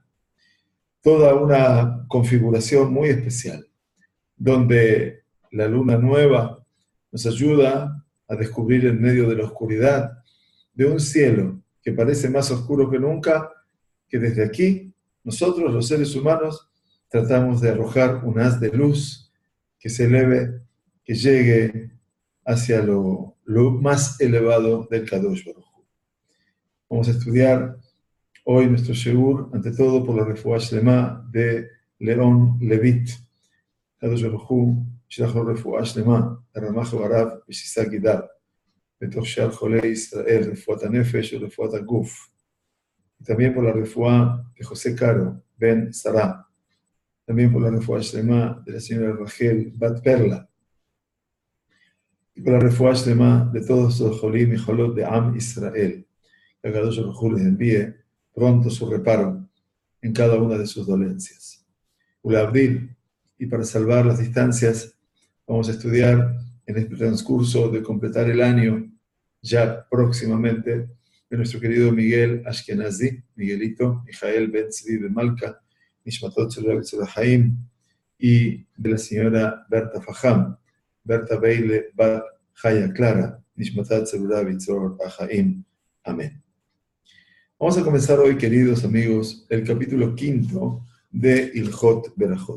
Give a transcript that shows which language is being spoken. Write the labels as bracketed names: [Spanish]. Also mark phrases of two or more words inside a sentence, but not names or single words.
[Spanish] Toda una configuración muy especial, donde la luna nueva nos ayuda a descubrir en medio de la oscuridad de un cielo que parece más oscuro que nunca, que desde aquí nosotros los seres humanos tratamos de arrojar un haz de luz que se eleve, que llegue hacia lo más elevado del [Hebrew] קדוש ברוך הוא. [Spanish] Vamos a estudiar hoy nuestro Sheur, ante todo por la [Hebrew] רפואה שלמה [Spanish] de León Levit. [Hebrew] קדוש ברוך הוא, ישלח לו רפואה שלמה, הרמ"ח הרב ושישא גידיו, בתוך שאר חולי ישראל, רפואת הנפש ורפואת הגוף. [Spanish] También por la refuá de José Caro, Ben Sarah. También por la [Hebrew] רפואה שלמה [Spanish] de la señora Rachel Bat Perla. Y por la [Hebrew] רפואה שלמה [Spanish] de todos los jolim y jolot de Am Israel. Que [Hebrew] קדוש ברוך הוא [Spanish] les envíe pronto su reparo en cada una de sus dolencias. Ulabdil, y para salvar las distancias, vamos a estudiar en este transcurso de completar el año, ya próximamente, de nuestro querido Miguel Ashkenazi, Miguelito, Mijael Ben Tzvi de Malka, [Hebrew] נשמת של [Spanish] Rabbi Tzvi Haim, y de la señora Berta Faham, Berta Beile Bat Chaya Clara, [Hebrew] נשמת של Rabbi Tzvi Haim. [Spanish] Amén. Vamos a comenzar hoy, queridos amigos, el capítulo 5 de Ilhot Berajot.